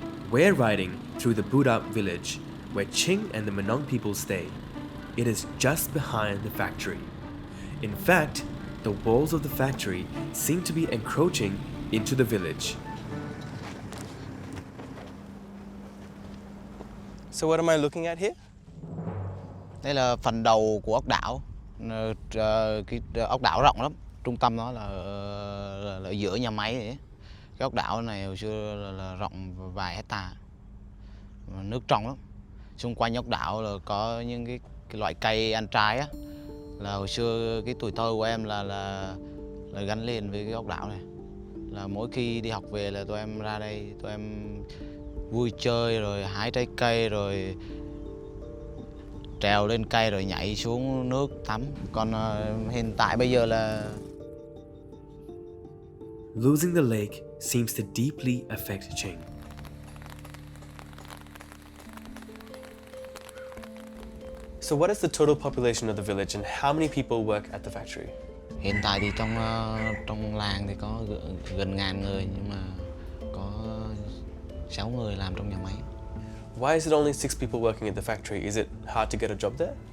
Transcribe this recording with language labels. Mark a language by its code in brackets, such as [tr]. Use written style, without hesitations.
[en] We're riding through the Budap village, where Ching and the Mnong people stay. It is just behind the factory. In fact, the walls of the factory seem to be encroaching into the village. So what am I looking at here? [vi] Đây là phần đầu của ốc đảo. Cái ốc đảo rộng lắm. Trung tâm nó là ở giữa nhà máy ấy. Cái ốc đảo này hồi xưa là rộng vài hecta. Nước trong lắm. Xung quanh ốc đảo là có những cái loại cây ăn trái á. Là hồi xưa cái tuổi thơ của em là gắn liền với cái ốc đảo này. Là mỗi khi đi học về là tụi em ra đây, tụi em vui chơi rồi hái trái cây rồi trèo lên cây rồi nhảy xuống nước tắm. Còn hiện tại bây giờ là [en] Losing the lake seems to deeply affect Ching. So what is the total population of the village and how many people work at the factory? [vi] hiện tại thì trong làng thì có gần 1000 người nhưng mà có 6 người làm trong nhà máy. [en] Why is it only 6 people working at the factory? Is it hard to get a job there?